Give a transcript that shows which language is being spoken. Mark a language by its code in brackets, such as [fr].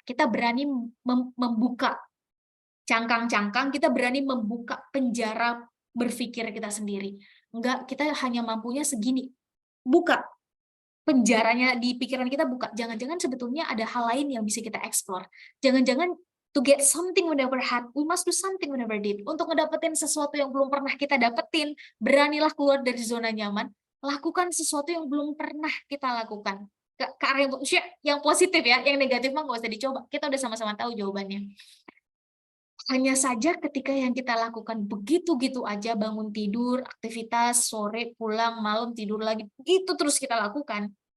[id] Kita berani membuka cangkang-cangkang, kita berani membuka penjara berpikir kita sendiri. Enggak, kita hanya mampunya segini. Buka penjaranya di pikiran kita, buka. Jangan-jangan sebetulnya ada hal lain yang bisa kita explore. Jangan-jangan [en] to get something we never had, we must do something we never did. [id] Untuk ngedapetin sesuatu yang belum pernah kita dapetin, beranilah keluar dari zona nyaman, lakukan sesuatu yang belum pernah kita lakukan. Ke arah yang positif ya, yang negatif mah nggak usah dicoba. Kita udah sama-sama tahu jawabannya. Hanya saja ketika yang kita lakukan begitu-gitu aja, bangun tidur, aktivitas, sore, pulang, malam, tidur lagi, itu terus kita lakukan.